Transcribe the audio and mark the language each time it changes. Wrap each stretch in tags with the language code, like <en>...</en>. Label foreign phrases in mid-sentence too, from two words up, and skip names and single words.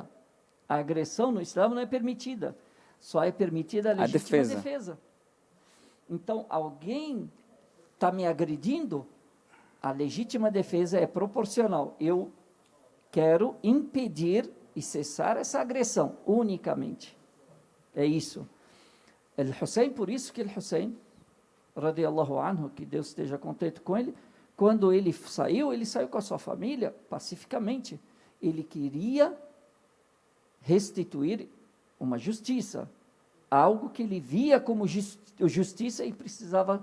<pt>A agressão no Islã não é permitida. Só é permitida a legítima defesa. Então, alguém está me agredindo, a legítima defesa é proporcional. Eu quero impedir e cessar essa agressão, unicamente. É isso. Al-Hussein, por isso que Al-Hussein,</pt> <ar>رضي الله عنه,</ar> <pt>que Deus esteja contente com ele, quando ele saiu com a sua família pacificamente. Ele queria restituir uma justiça, algo que ele via como justiça e precisava.</pt>